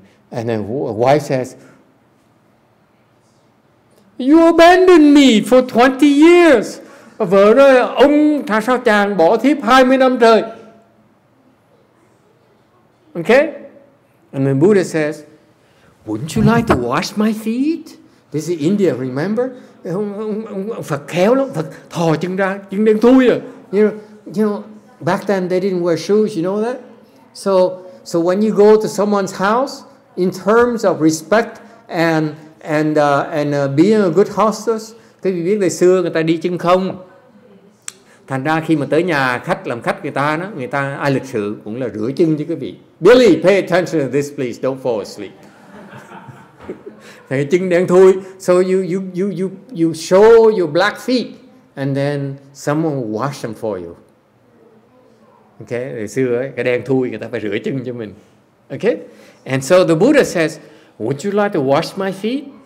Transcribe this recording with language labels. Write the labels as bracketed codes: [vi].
[en] And then wife says, you abandoned me for 20 years. [vi] Vợ nói, ông sao chàng bỏ thiếp 20 năm trời. Okay? [en] And then Buddha says, wouldn't you like to wash my feet? This is India, remember? [vi] Ông Phật khéo lắm, Phật thò chân ra, chân đen thui à. [en] You know, back then they didn't wear shoes, you know that? So when you go to someone's house, in terms of respect and being a good hostess, [vi] quý vị biết đời xưa người ta đi chân không. Thành ra khi mà tới nhà khách làm khách người ta ai lịch sự cũng là rửa chân chứ quý vị. [en] Billy, pay attention to this please, don't fall asleep. [vi] Thì chân đen thui, [en] so you show your black feet and then someone will wash them for you. [vi] Okay, hồi xưa ấy, cái đen thui người ta phải rửa chân cho mình. [en] Okay, and so the Buddha says, would you like to wash my feet?